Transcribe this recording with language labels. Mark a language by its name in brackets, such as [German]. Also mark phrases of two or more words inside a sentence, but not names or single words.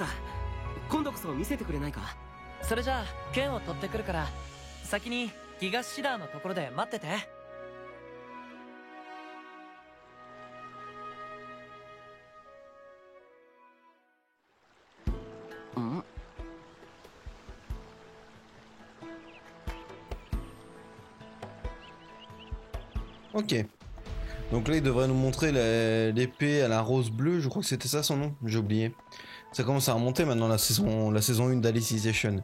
[Japanese] 今度こそ見せてくれないか？それじゃあ剣を取ってくるから先にギガシダーのところで待ってて。ん？ [French] Ok. Donc là, il devrait nous montrer l'épée à la rose bleue. Je crois que c'était ça son nom. J'ai oublié. Ça commence à remonter maintenant la saison 1 d'Alicization.